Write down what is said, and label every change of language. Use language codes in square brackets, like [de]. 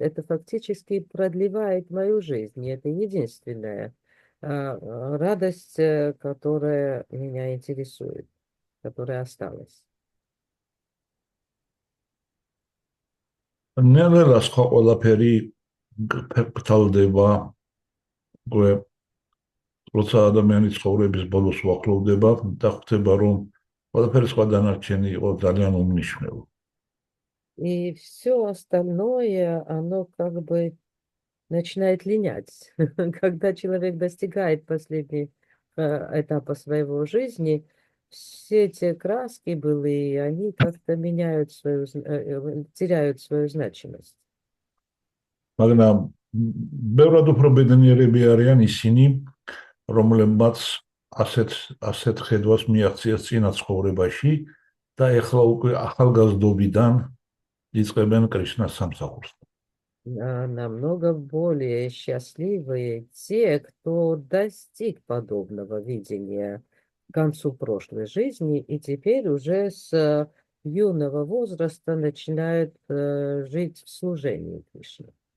[ru] Это фактически продлевает мою жизнь. И это единственная радость, которая меня интересует, которая осталась. [ka] ნელ-ნელა სხვა ყველაფერი გთავდება, როცა ადამიანი ცხოვრების ბოლოს უახლოვდება და ხვდება, რომ ყველაფერი სხვა დანარჩენი იყო ძალიან უმნიშვნელო. [ru] И все остальное, оно как бы начинает линять. Когда человек достигает последнего этапа своего жизни, все эти краски былые, они как-то меняют теряют свою значимость. [ka] მაგრამ ბევრად უფრო ბედნიერები არიან ისინი, რომლებმაც ასეთ ხედვას მიაღწიეს წინა ცხოვრებაში და ეხლა უკვე ახალგაზრდობიდან იწყებენ კრიშნას სამსახურს. [ru] Намного более счастливые те, кто достиг подобного видения к концу прошлой жизни и теперь уже с юного возраста начинают жить в служении Кришне.